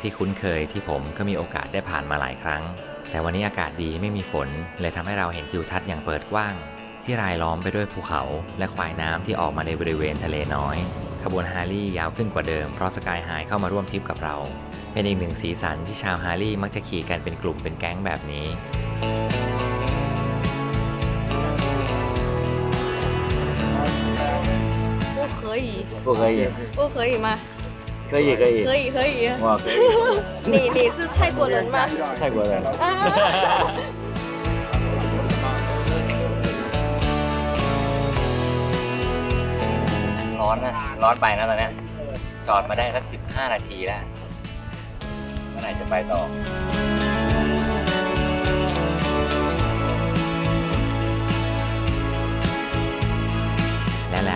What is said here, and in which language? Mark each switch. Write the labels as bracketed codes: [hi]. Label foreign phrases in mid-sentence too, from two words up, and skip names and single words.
[th] ที่คุ้นเคยที่ผมก็มีโอกาสได้ผ่านมาหลายครั้งแต่วันนี้อากาศดีไม่มีฝนเลยทำให้เราเห็นทิวทัศน์อย่างเปิดกว้างที่รายล้อมไปด้วยภูเขาและควายน้ำที่ออกมาในบริเวณทะเลน้อยขบวนฮาร์ลี่ยาวขึ้นกว่าเดิมเพราะสกายไฮเข้ามาร่วมทริปกับเราเป็นอีกหนึ่งสีสันที่ชาวฮาร์ลี่มักจะขี่กันเป็นกลุ่มเป็นแก๊งแบบนี้ [zh] 不可以，不可以吗？可以可以可以。哇可以你是泰国人吗？泰国人 [th] ร้อนนะร้อนไปนะตอนนี้จอดมาได้สัก15 นาทีแล้วเมื่อไหร่จะไปต่อและแล้ว